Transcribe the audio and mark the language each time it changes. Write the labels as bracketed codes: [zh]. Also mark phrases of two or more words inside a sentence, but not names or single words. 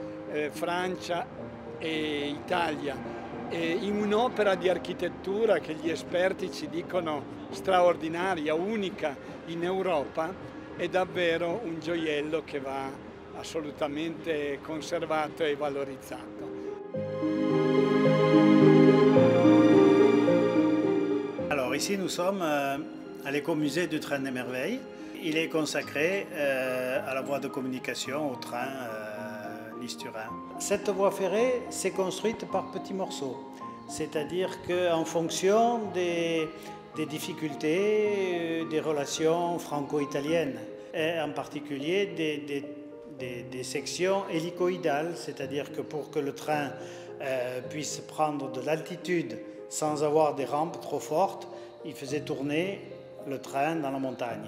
[it] Francia e Italia, in un'opera di architettura che gli esperti ci dicono straordinaria, unica in Europa, è davvero un gioiello che va assolutamente conservato e valorizzato. [fr] Alors ici nous sommes à l'écomusée du Train des Merveilles. Il est consacré à la voie de communication, au train Nice-Turin. Cette voie ferrée s'est construite par petits morceaux, c'est-à-dire qu'en fonction des difficultés des relations franco-italiennes, et en particulier des sections hélicoïdales, c'est-à-dire que pour que le train puisse prendre de l'altitude sans avoir des rampes trop fortes, il faisait tourner le train dans la montagne.